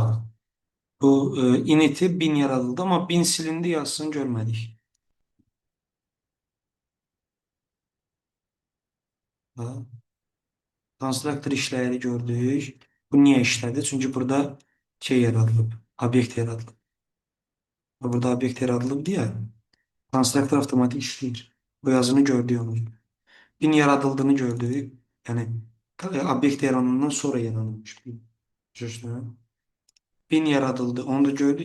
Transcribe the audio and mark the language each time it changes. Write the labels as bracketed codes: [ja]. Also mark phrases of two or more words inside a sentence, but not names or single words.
[az] Bu init'i 1000 yaradıldı ama 1000 silindi yazısını görmedik. Ha. Konstruktör işləri gördük. Bu niye işlədi? Çünkü burada şey yaradılıb. Obyekt yaradılıb. Burada obyekt yaradılıb diye konstruktör avtomatik işləyir. Bu yazını gördük onu. 1000 yaradıldığını gördük. Yani obyekt yaranandan sonra yaranılmış. Düzdür. 1000 yaradıldı. Onu da gördük.